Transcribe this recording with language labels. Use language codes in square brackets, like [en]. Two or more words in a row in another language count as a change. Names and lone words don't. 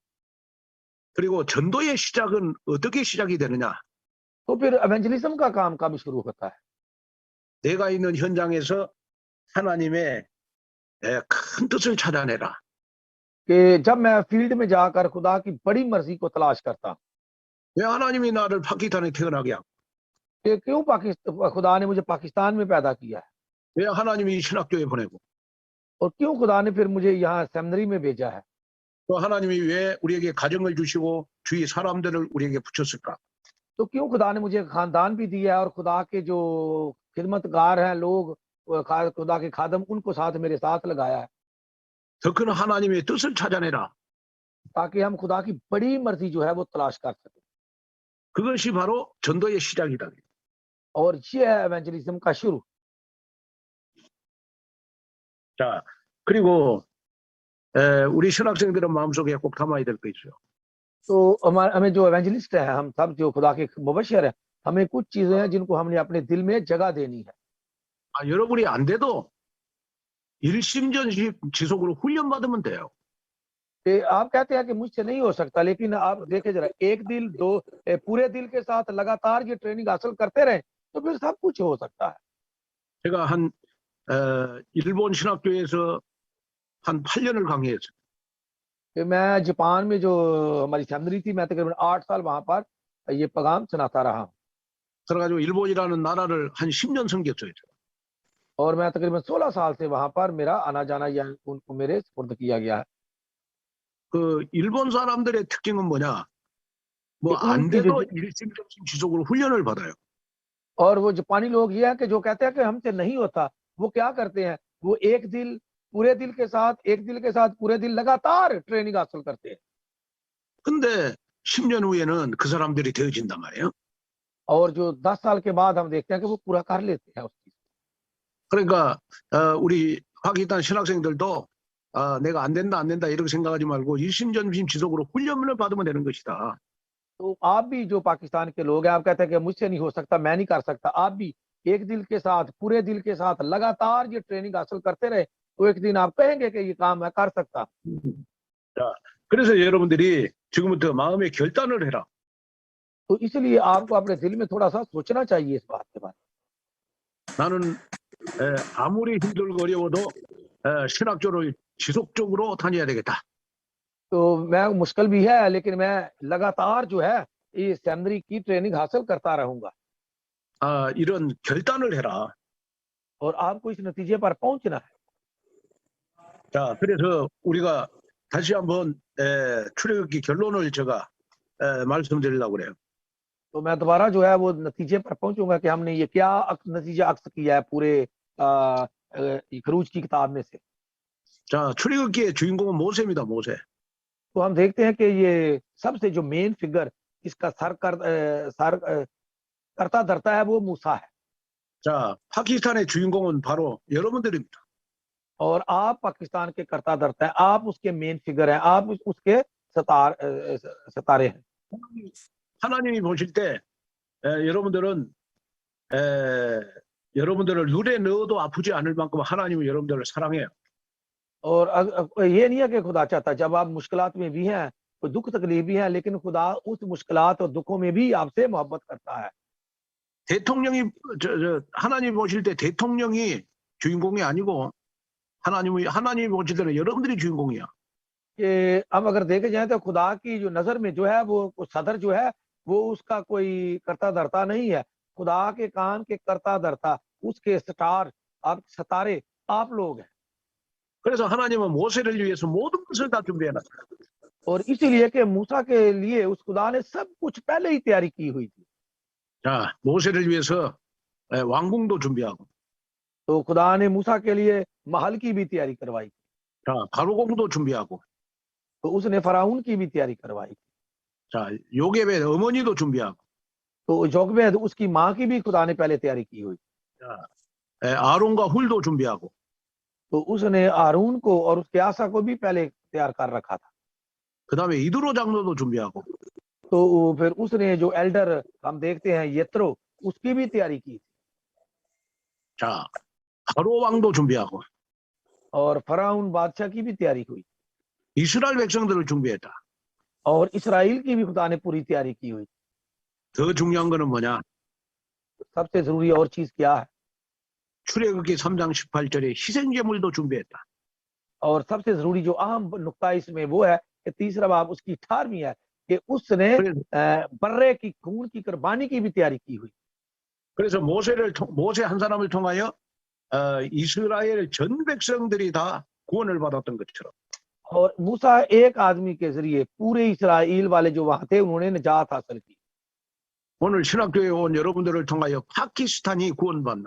[ko] 그리고 전도의 시작은 어떻게 시작이 되느냐? [ur] تو پھر ایونجلزم کا کام کب شروع ہوتا ہے؟ [ko] 내가 있는 현장에서 하나님의 큰 뜻을 찾아내라. [ur] کہ جب میں فیلڈ میں جا کر خدا کی بڑی مرضی کو تلاش کرتا ہوں [ko] 왜 하나님이 나를 파키스탄에 태어나게 하고 [ur] کہ کیوں خدا نے مجھے پاکستان میں پیدا کیا ہے, [ko] 왜 하나님이 신학교에 보내고 [ur] اور کیوں خدا نے پھر مجھے یہاں سیمنری میں بھیجا ہے, [ko] 또 하나님이 왜 우리에게 가정을 주시고 주위 사람들을 우리에게 붙였을까? [ur] تو کیوں خدا نے مجھے خاندان بھی دیا ہے اور خدا کے جو خدمتگار ہیں لوگ, خدا کے خادم, ان کو ساتھ میرے ساتھ لگایا ہے [ko] 더 큰 하나님의 뜻을 찾아내라. [ur] تاکہ ہم خدا کی بڑی مرضی جو ہے وہ تلاش کر سکیں. [ko] 그것이 바로 전도의 시작이다. [ur] اور یہ ہے ایونجلزم کا شروع. [ko] 자, 그리고 우리 신학생들은 마음속에 꼭 담아야 될 거 있어요. [ur] تو ہمیں جو ایونجلسٹ ہیں, ہم سب جو خدا کے مبشر ہیں, ہمیں کچھ چیزیں ہیں جن کو ہم نے اپنے دل میں جگہ دینی ہے. [ko] 여러분이 안 돼도 일심전심 지속으로 훈련받으면 돼요. [ur] کہ آپ کہتے ہیں کہ مجھ سے نہیں ہو سکتا, لیکن آپ دیکھیں ذرا, ایک دل دو پورے دل کے ساتھ لگاتار یہ ٹریننگ حاصل کرتے رہیں تو پھر سب کچھ ہو سکتا ہے. [ko] 제가 한 일본 신학교에서 한 8년을 강의했어요. [ur] کہ میں جاپان میں جو ہماری سیمنری تھی, میں تقریباً 8 سال وہاں پر یہ پیغام سناتا رہا ہوں. [ko] 그래가지고 일본이라는 나라를 한 10년 섬겼어요. [ur] اور میں تقریباً 16 سال سے وہاں پر میرا آنا جانا یہاں ان کو میرے سپرد کیا گیا ہے. [ko] 그 일본 사람들의 특징은 뭐냐? 뭐 안 돼도 일심전심 지속으로 훈련을 받아요. [ur] اور وہ جاپانی لوگ یہ ہیں کہ جو کہتے ہیں کہ ہم سے نہیں ہوتا, وہ کیا کرتے ہیں, وہ ایک دل پورے دل کے ساتھ پورے دل لگاتار ٹریننگ حاصل کرتے ہیں. [ko] 근데 10년 후에는 그 사람들이 되어진단 말이에요. [ur] اور جو 10 سال کے بعد ہم دیکھتے ہیں کہ وہ پورا کر لیتے ہیں اس چیز. [ko] 그러니까 우리 파키스탄 신학생들도 내가 안 된다 이렇게 생각하지 말고 일심전심 지속으로 훈련을 받으면 되는 것이다. [ur] تو آپ بھی جو پاکستان کے لوگ ہیں, آپ کہتے ہیں کہ مجھ سے نہیں ہو سکتا, میں نہیں کر سکتا, آپ بھی ایک دل کے ساتھ پورے دل کے ساتھ لگاتار یہ ٹریننگ حاصل کرتے رہے تو ایک دن آپ کہیں گے کہ یہ کام میں کر سکتا. [ko] 자, 그래서 여러분들이 지금부터 마음의 결단을 해라. [ur] تو اس لیے آپ کو اپنے دل میں تھوڑا سا سوچنا چاہیے اس بات کے بارے میں. [ko] 나는 아무리 힘들고 어려워도 신학교를 지속적으로 다녀야 되겠다. [ur] تو میں مشکل بھی ہے لیکن میں لگاتار جو ہے یہ سیمنری کی ٹریننگ حاصل کرتا رہوں گا. [ko] 이런 결단을 해라. [ur] اور آپ کو اس نتیجے پر پہنچنا ہے. [ko] 자, 그래서 우리가 다시 한번 출애굽기 결론을 제가 말씀드리려고 그래요. [ur] تو میں دوبارہ جو ہے وہ نتیجے پر پہنچوں گا کہ ہم نے یہ کیا نتیجہ عکس کیا ہے پورے خروج کی کتاب میں سے. [ko] 자, 출애굽기의 주인공은 모세입니다. 모세. [ur] تو ہم دیکھتے ہیں کہ یہ سب سے جو [en] main figure [ur] اس کا سر کرتا دھرتا ہے وہ موسیٰ ہے. [ko] 자, 파키스탄의 주인공은 바로 여러분들입니다. [ur] اور آپ پاکستان کے کرتا دھرتا ہے, آپ اس کے [en] main figure [ur] ہیں, آپ اس کے ستارے ہیں. [ko] 하나님이 보실 때 여러분들을 눈에 넣어도 아프지 않을 만큼 하나님은 여러분들을 사랑해요. [ur] اور یہ نہیں ہے کہ خدا چاہتا, جب آپ مشکلات میں بھی ہیں, کوئی دکھ تکلیف بھی ہے, لیکن خدا اس مشکلات اور دکھوں میں بھی آپ سے محبت کرتا ہے. [ko] 대통령이 하나님 보실 때 대통령이 주인공이 아니고 하나님이 보실 때는 여러분들이 주인공이야. [ur] کہ ہم اگر دیکھے جائیں تو خدا کی جو نظر میں جو ہے وہ صدر جو ہے وہ اس کا کوئی کرتا دھرتا نہیں ہے. خدا کے کام کے کرتا دھرتا اس کے سٹار آپ ستارے آپ لوگ ہیں. [ko] 그래서 하나님은 모세를 위해서 모든 것을 다 준비해놨어요. [ur] اور اسی لیے کہ موسیٰ کے لیے اس خدا نے سب کچھ پہلے ہی تیاری کی ہوئی تھی. [ko] 자, 모세를 위해서 왕궁도 준비하고, [ur] تو خدا نے موسیٰ کے لیے محل کی بھی تیاری کروائی. [ko] 자, 바로궁도 준비하고, [ur] تو اس نے فراؤن کی بھی تیاری کروائی. [ko] 자, 요게벳 어머니도 준비하고, [ur] تو جوکبید اس کی ماں کی بھی خدا نے پہلے تیاری کی ہوئی. [ko] 아론과 훌도 준비하고, [ur] تو اس نے ہارون کو اور اس کے آسا کو بھی پہلے تیار کر رکھا تھا. [ko] 그 다음에 이드로 장로도 준비하고, [ur] تو پھر اس نے جو ایلڈر ہم دیکھتے ہیں یترو اس کی بھی تیاری کی. [ko] 자, 바로 왕도 준비하고, [ur] اور فراؤن بادشاہ کی بھی تیاری ہوئی. [ko] 이스라엘 백성들을 준비했다. [ur] اور اسرائیل کی بھی خدا نے پوری تیاری کی ہوئی. [ko] 더 중요한 거는 뭐냐? [ur] سب سے ضروری اور چیز کیا ہے؟ [ko] 출애굽기 3장 18절에 희생제물도 준비했다. [ur] اور سب سے ضروری جو اہم نقطہ اس میں وہ ہے کہ تیسرا باب اس کی 18ویں ہے کہ اس نے برے کی خون کی قربانی کی بھی تیاری کی ہوئی. [ko] 그래서 모세 한 사람을 통하여 이스라엘 전 백성들이 다 구원을 받았던 것처럼 [ur] اور موسیٰ ایک آدمی کے ذریعے پورے اسرائیل والے جو وہاں تھے انہوں نے نجات حاصل کی. [ko] 오늘 신학교에 온 여러분들을 통하여 파키스탄이 구원받는